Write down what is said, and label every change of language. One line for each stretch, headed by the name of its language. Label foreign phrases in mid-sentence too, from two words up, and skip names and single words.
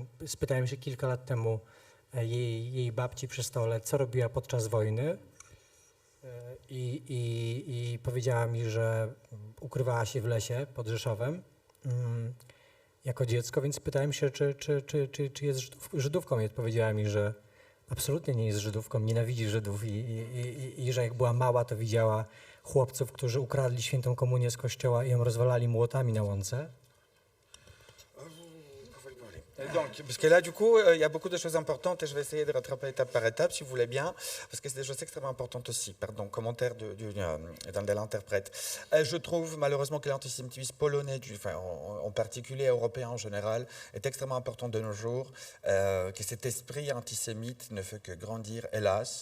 Polish: Spytałem się kilka lat temu jej babci przy stole, co robiła podczas wojny i powiedziała mi, że ukrywała się w lesie pod Rzeszowem jako dziecko, więc pytałem się, czy jest Żydówką i odpowiedziała mi, że absolutnie nie jest Żydówką, nienawidzi Żydów i że jak była mała, to widziała chłopców, którzy ukradli świętą komunię z kościoła i ją rozwalali młotami na łące.
French: Donc, parce que là, du coup, il y a beaucoup de choses importantes et je vais essayer de rattraper étape par étape, si vous voulez bien, parce que c'est des choses extrêmement importantes aussi. Pardon, commentaire de l'interprète. Je trouve malheureusement que l'antisémitisme polonais, en particulier européen en général, est extrêmement important de nos jours, que cet esprit antisémite ne fait que grandir, hélas.